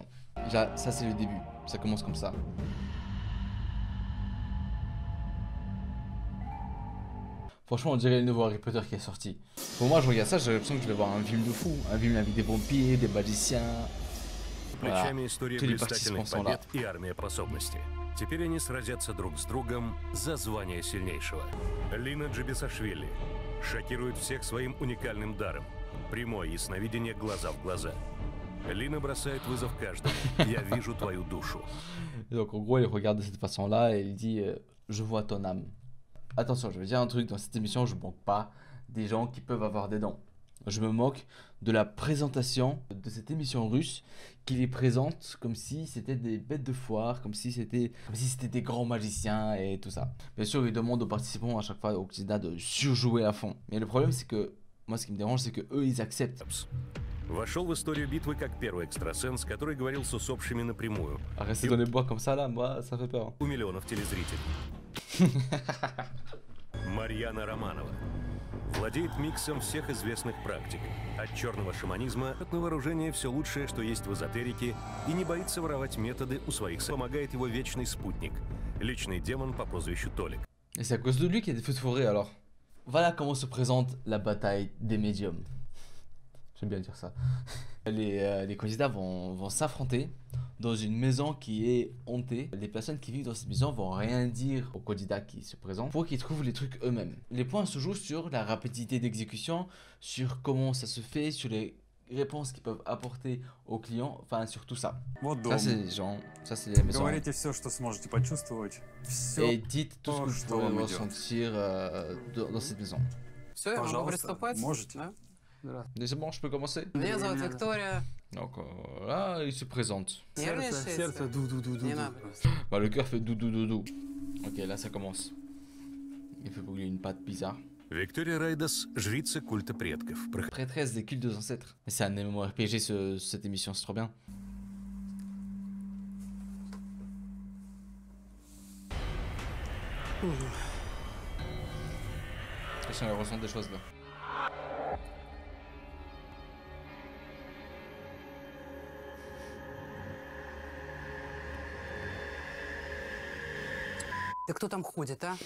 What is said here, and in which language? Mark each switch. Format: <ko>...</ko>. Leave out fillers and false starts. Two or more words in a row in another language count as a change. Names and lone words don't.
<fr>Déjà, ça c'est le début. Ça commence comme ça. Franchement, on dirait le nouveau Harry Potter qui est sorti. Pour moi, je regarde ça, j'ai l'impression que je vais voir un film de fou. Un film avec des vampires, des magiciens. Voilà. Tous les participants sont là.</fr> <ru>И армия способностей. Теперь они сразятся друг с другом за звание сильнейшего. Лина Джибисашвили шокирует всех своим уникальным даром. Прямое ясновидение глаза в глаза. Лина бросает вызов каждому. Я вижу твою душу.</ru> <fr>Donc en gros, il regarde de cette façon-là et il dit je vois ton âme. Attention, je veux dire un truc, dans cette émission, je ne moque pas des gens qui peuvent avoir des dents. Je me moque de la présentation de cette émission russe qui les présente comme si c'était des bêtes de foire, comme si c'était des grands magiciens et tout ça. Bien sûr, ils demandent aux participants à chaque fois, aux candidats, de surjouer à fond. Mais le problème, c'est que moi, ce qui me dérange, c'est que eux, ils acceptent.</fr> <ru>Вошел в историю битвы как первый экстрасенс, который говорил с усопшими напрямую.</ru> <fr>À rester dans les bois comme ça, là, moi, ça fait peur.</fr> <ru>У миллионов телезрителей. Марьяна Романова владеет миксом всех известных практик. От черного шаманизма на вооружение все лучшее, что есть в эзотерике, и не боится воровать методы у своих. Помогает его вечный спутник, личный демон по прозвищу Толик.</ru> <fr>Et c'est à cause de lui qu'il y a des feux de forêt alors. Voilà comment se présente la bataille des médiums. J'aime bien dire ça. Les candidats vont s'affronter dans une maison qui est hantée. Les personnes qui vivent dans cette maison vont rien dire aux candidats qui se présentent pour qu'ils trouvent les trucs eux-mêmes. Les points se jouent sur la rapidité d'exécution, sur comment ça se fait, sur les réponses qu'ils peuvent apporter aux clients, enfin sur tout ça.</fr> <ru>Вот</ru> <fr>Ça</fr> <ru>дом.</ru> <fr>c'est les gens, ça c'est les maisons.</fr> <ru>Говорите все, что сможете почувствовать. Все.</ru> <fr>Et dites tout ce que vous</fr> <ru>что</ru> <fr>pouvez</fr> <ru>вам идет.</ru> <fr>ressentir dans cette maison.</fr> <ru>Все, я могу Пожалуйста, приступать? можете. Да? Здравствуйте.</ru> <fr>Mais c'est bon, je peux commencer?</fr> <ru>Меня зовут Виктория.</ru> <fr>Donc là, il se présente.</fr> <ru>Нервничаете? Сердце, ду-ду-ду-ду. Не надо.</ru> <fr>Bah, le cœur fait doudou doudou. Ok, là ça commence. Il fait bouger une patte bizarre.</fr> <ru>Виктория Райдас – жрица культа предков.</ru> <fr>Prêtresse des cultes des ancêtres. Mais c'est un MMORPG cette émission, c'est trop bien. Elle ressent des choses là.</fr> <ru>Ты кто там ходит, а?</ru>